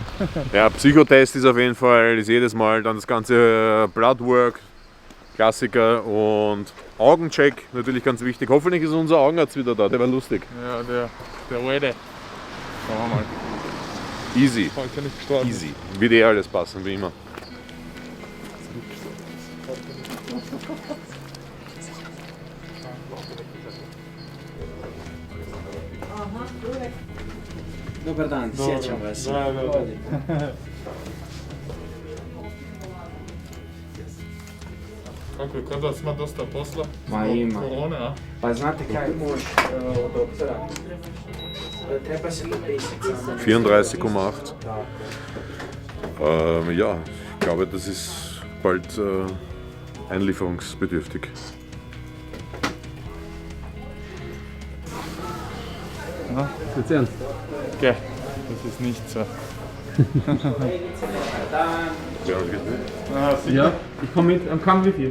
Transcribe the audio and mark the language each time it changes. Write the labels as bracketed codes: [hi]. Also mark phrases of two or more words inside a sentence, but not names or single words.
[de] Ja, Psychotest ist auf jeden Fall, ist jedes Mal dann das ganze Bloodwork, Klassiker und Augencheck, natürlich ganz wichtig. Hoffentlich ist unser Augenarzt wieder da, der war lustig. Ja, der Wede. Schauen wir mal. Easy. Heute nicht gestorben. Easy. Wird eh alles passen, wie immer. [hr] Dobar dan, sjećam vas. Kako je, kod vas ima dosta posla? Ma ima. Korone, a? Pa znate kaj, mož od doktora. Treba se lupiti. 34,8. [de] Ja, ich glaube, das ist bald einlieferungsbedürftig. Ja, jetzt ernst. Okay, das ist nicht so. Ja, ich komme mit am Kampf mit dir.